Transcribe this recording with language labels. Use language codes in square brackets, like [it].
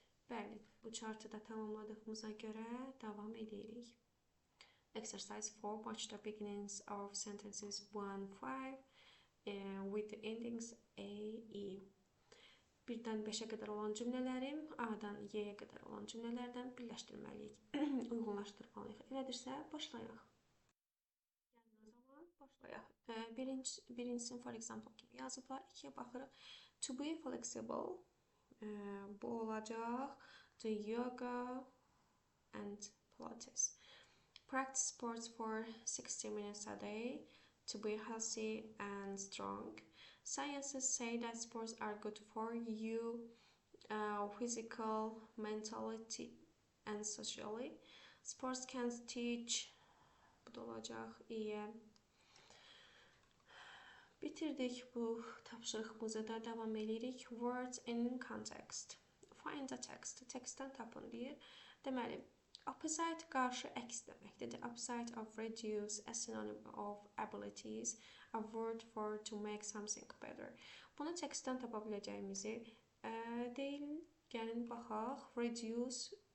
[az] Bəli, bu chartı da tamamladığımıza görə davam edirik. [en] Exercise 4. Watch the beginnings of sentences 1-5 with the endings A, E. [az] 1-dən 5-ə qədər olan cümlələri A-dan Y-yə qədər olan cümlələrdən birləşdirməliyik, uyğunlaşdırmalıyıq. Elədirsə, başlayaq. Başlayaq. Birincisini, [en] for example, [az] kimi yazıblar. 2-yə baxırıq. [en] To be flexible, [az] bu olacaq. [en] The yoga and Pilates. Practice sports for 60 minutes a day to be healthy and strong. Scientists say that sports are good for you, physical, mentally, and socially. Sports can teach, [az] bu da olacaq, iyi. Bitirdik bu tapşırığımızı da devam edirik. [en] Words in context. Find the text. [az] Textdən tapın deyir. Deməli, opposite qarşı əks deməkdir. [en] The opposite of reduce, a synonym of abilities, a word for to make something better. [az] Bunu textdən tapa biləcəyimizi deyil. Gəlin baxaq. Reduce